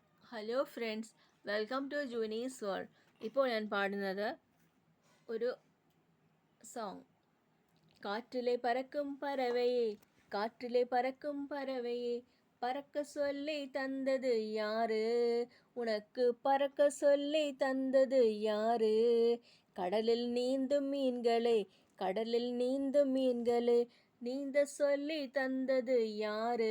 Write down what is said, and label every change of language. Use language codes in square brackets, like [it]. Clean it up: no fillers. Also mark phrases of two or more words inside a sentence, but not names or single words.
[en] Hello friends, welcome to Juni's World. [ml] ഇപ്പോൾ ഞാൻ പാടുന്നത് ഒരു സോങ്. [ta] காற்றிலே பறக்கும் பறவையே, காற்றிலே பறக்கும் பறவையே, பறக்க சொல்லி தந்தது யாரு? உனக்கு பறக்க சொல்லி தந்தது யாரு? கடலில் நீந்தும் மீன்களே, கடலில் நீந்தும் மீன்களே, நீந்த சொல்லி தந்தது யாரு?